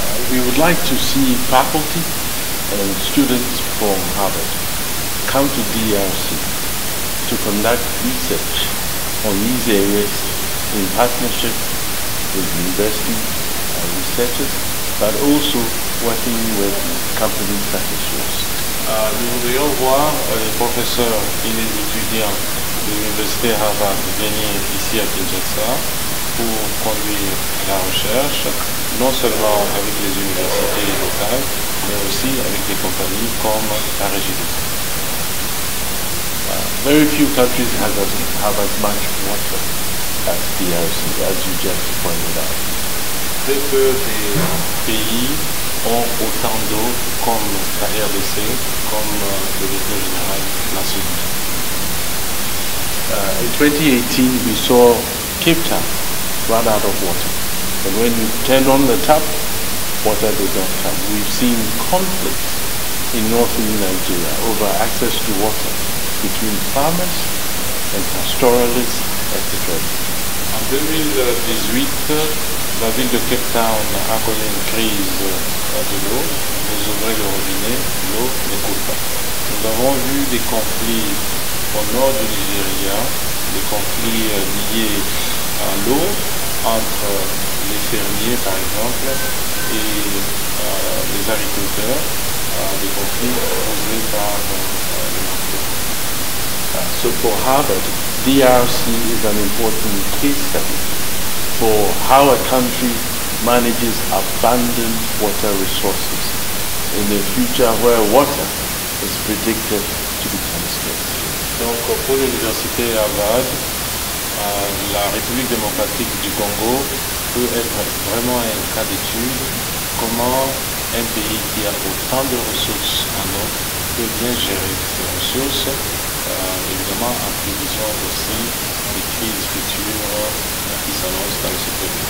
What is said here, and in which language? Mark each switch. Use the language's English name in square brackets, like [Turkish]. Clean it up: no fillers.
[English] We would like to see faculty and students from Harvard come to DRC to conduct research on these areas in partnership with university researchers, but also working with companies such as yours. [French] Nous voudrions voir les professeurs et les étudiants de l'université Harvard venir ici à Kinshasa pour conduire la recherche, non seulement avec les universités locales, mais aussi avec des compagnies comme la Régie des eaux. [English] Very few countries have as much water as DRC, as you just pointed out. [French] Très peu de pays ont autant d'eau comme la RDC, comme le directeur général l'a souligné. [English] In 2018, we saw Cape Town run out of water. And when you turn on the tap, water did not come. We've seen conflicts in northern Nigeria over access to water between farmers and pastoralists, etc. [French] En 2018, la ville de Cape Town a connu une crise de l'eau. Vous ouvrez le robinet, l'eau ne coule pas. Nous avons vu des conflits au nord du Nigeria, des conflits liés à l'eau entre les fermiers par exemple et les agriculteurs, des conflits causés par les mafia. [English] So for Harvard, DRC is an important case study for how a country manages abundant water resources in a future where water is predicted to become scarce. [French] Donc pour l'université Harvard, la République démocratique du Congo peut être vraiment un cas d'étude comment un pays qui a autant de ressources en eau peut bien gérer ces ressources, évidemment en prévision aussi des crises futures qui s'annoncent dans le secteur de l'eau.